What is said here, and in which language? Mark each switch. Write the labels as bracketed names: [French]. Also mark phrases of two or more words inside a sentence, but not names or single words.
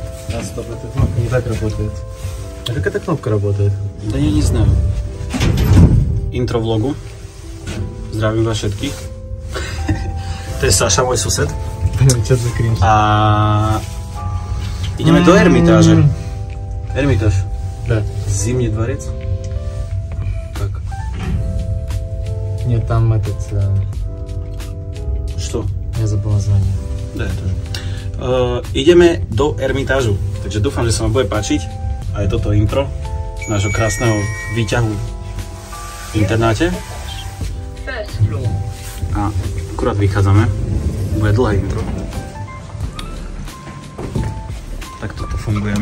[Russian] А, стоп, эта кнопка не так работает. А как эта кнопка работает? Да я не знаю. [Slovak] Intro vlogu. Zdravím vás všetkých. To je Saša, môj sused. Čo za cringe? A ideme do Ermitáže. Ermitáž. [Russian] Да. [Slovak] Zimný dvorec. [Russian] Как? Нет, там этот... Что? Я забыл название. Да, ja тоже. [Slovak] Ideme do Ermitážu. Takže dúfam, že sa vám bude páčiť aj toto intro z nášho krásneho výťahu v internáte. A akurát vychádzame. Bude dlhé intro. Tak toto fungujeme.